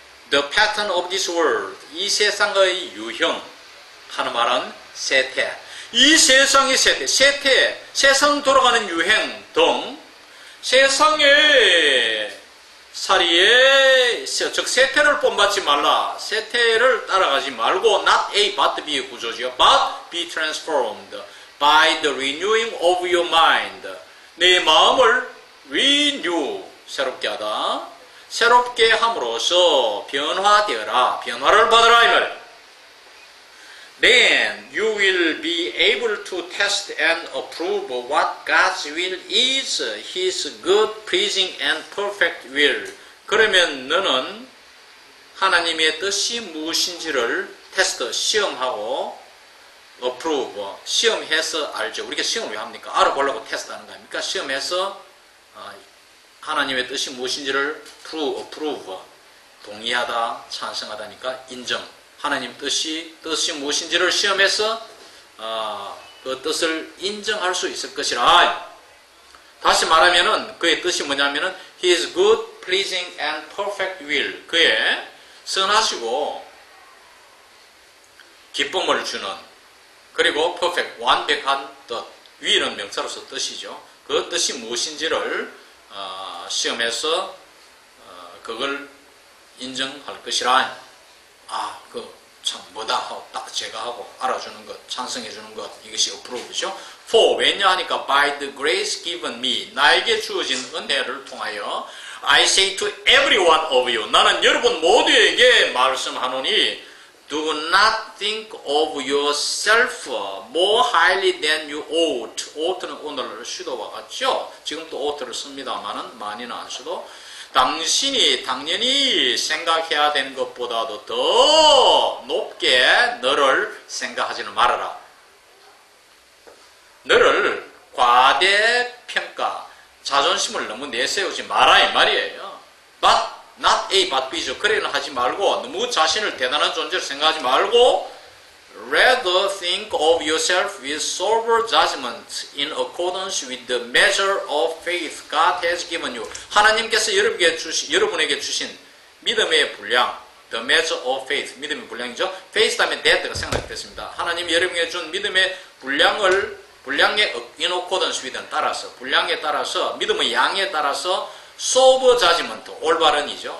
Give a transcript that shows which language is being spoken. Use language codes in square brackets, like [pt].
[en] The pattern of this world, [ko] 이 세상의 유형, 하는 말은 세태. 이 세상의 세태, 세상 돌아가는 유행 등 세상의 사리에, 즉 세태를 본받지 말라. 세태를 따라가지 말고 [en] not A but B [ko] 의 구조죠. [en] But be transformed by the renewing of your mind. [ko] 내 마음을 renew, 새롭게 하다. 새롭게 함으로써 변화되어라. 변화를 받아라 이 말. [en] Then you will be able to test and approve what God's will is, His good, pleasing and perfect will. [ko] 그러면 너는 하나님의 뜻이 무엇인지를 테스트, 시험하고 approve, 시험해서 알죠. 우리가 시험을 왜 합니까? 알아보려고 테스트하는 거 아닙니까? 시험해서 하나님의 뜻이 무엇인지를 approve, 동의하다, 찬성하다니까 인정. 하나님 뜻이 무엇인지를 시험해서 그 뜻을 인정할 수 있을 것이라. 다시 말하면은 그의 뜻이 뭐냐면은 [en] His good, pleasing and perfect will. [ko] 그의 선하시고 기쁨을 주는, 그리고 perfect, 완벽한 뜻. will은 명사로서 뜻이죠. 그 뜻이 무엇인지를 시험해서 그걸 인정할 것이라. 참 뭐다 하고 딱 제가 하고 알아주는 것, 찬성해 주는 것, 이것이 approve죠. [en] For, [ko] 왜냐 하니까 [en] by the grace given me, [ko] 나에게 주어진 은혜를 통하여 [en] I say to every one of you, [ko] 나는 여러분 모두에게 말씀하노니 [en] do not think of yourself more highly than you ought. [ko] ought는 오늘 슈도와 같죠. 지금 또 ought를 씁니다만은 많이는 안 써도, 당신이 당연히 생각해야 되는 것보다도 더 높게 너를 생각하지는 말아라. 너를 과대평가, 자존심을 너무 내세우지 마라 이 말이에요. [en] But not A but B죠. [ko] 그래는 하지 말고, 너무 자신을 대단한 존재로 생각하지 말고 [en] rather think of yourself with sober judgment in accordance with the measure of faith God has given you. [ko] 하나님께서 여러분에게 주신 믿음의 분량, [en] the measure of faith, [ko] 믿음의 분량이죠. faith 다음에 that가 생략됐습니다. 하나님이 여러분에게 준 믿음의 분량을 분량의 [en] in accordance with [ko] 는 따라서, 분량에 따라서, 믿음의 양에 따라서 sober judgment, 올바른이죠.